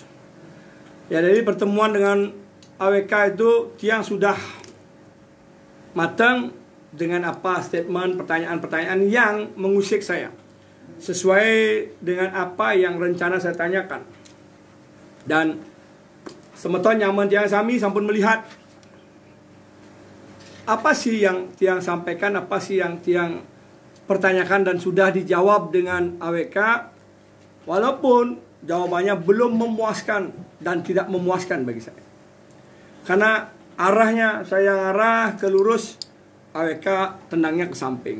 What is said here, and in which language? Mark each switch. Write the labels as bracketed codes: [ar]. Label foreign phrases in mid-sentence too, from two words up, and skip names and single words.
[id] Ya, dari pertemuan dengan AWK itu tiang sudah matang dengan apa statement, pertanyaan-pertanyaan yang mengusik saya sesuai dengan apa yang rencana saya tanyakan. Dan [ban] semeton nyaman tiang sami sampun [id] melihat apa sih yang tiang sampaikan, apa sih yang tiang pertanyakan dan sudah dijawab dengan AWK, walaupun jawabannya belum memuaskan dan tidak memuaskan bagi saya. Karena arahnya saya ngarah ke lurus, AWK tendangnya ke samping.